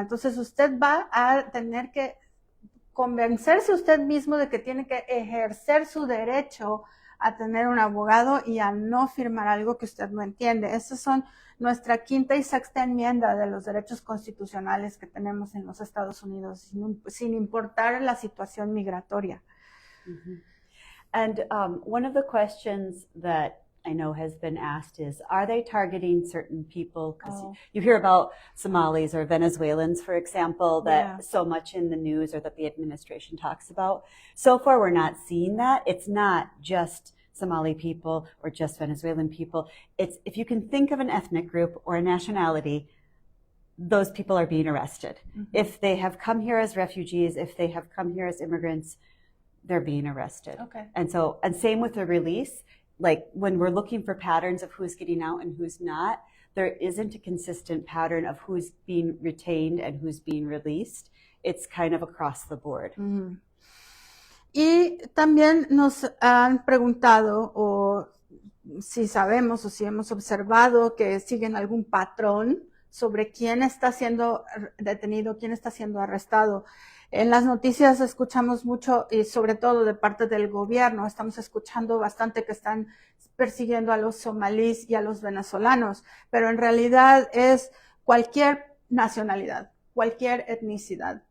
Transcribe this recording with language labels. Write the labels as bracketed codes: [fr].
[es] Entonces usted va a tener que convencerse usted mismo de que tiene que ejercer su derecho a tener un abogado y a no firmar algo que usted no entiende. Esas son nuestra quinta y sexta enmienda de los derechos constitucionales que tenemos en los Estados Unidos, sin importar la situación migratoria. Mm-hmm. [en] And one of the questions that I know has been asked is, are they targeting certain people? Because you hear about Somalis or Venezuelans, for example, that so much in the news or that the administration talks about. So far, we're not seeing that. It's not just Somali people or just Venezuelan people. It's, if you can think of an ethnic group or a nationality, those people are being arrested. Mm-hmm. If they have come here as refugees, if they have come here as immigrants, they're being arrested. Okay. And same with the release. Like when we're looking for patterns of who's getting out and who's not, there isn't a consistent pattern of who's being retained and who's being released. It's kind of across the board. Mm-hmm. [es] Y también nos han preguntado o si sabemos o si hemos observado que siguen algún patrón sobre quién está siendo detenido, quién está siendo arrestado. En las noticias escuchamos mucho y sobre todo de parte del gobierno, estamos escuchando bastante que están persiguiendo a los somalíes y a los venezolanos, pero en realidad es cualquier nacionalidad, cualquier etnicidad.